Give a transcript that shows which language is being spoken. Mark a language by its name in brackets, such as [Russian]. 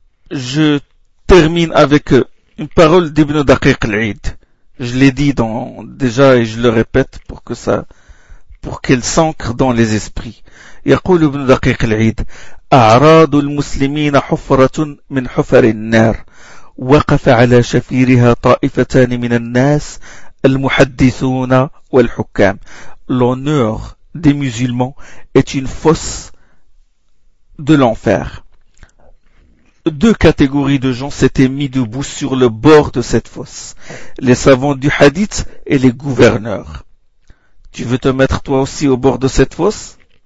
[French] Je termine avec une parole d'Ibn Daqiq al-Eid. Je l'ai dit déjà et je le répète pour qu'elle s'ancre dans les esprits. [Arabic] Yaqul Ibn Daqiq al-Eid. أعراض المسلمين حفرة من حفر النار وقف على شفيرها طائفتان من الناس المحدثون والحكام. [French] L'honneur des musulmans est une fosse de l'enfer. Deux catégories de gens s'étaient mis debout sur le bord de cette fosse. Les savants du hadith et les gouverneurs. Tu veux te mettre toi aussi au bord de cette fosse?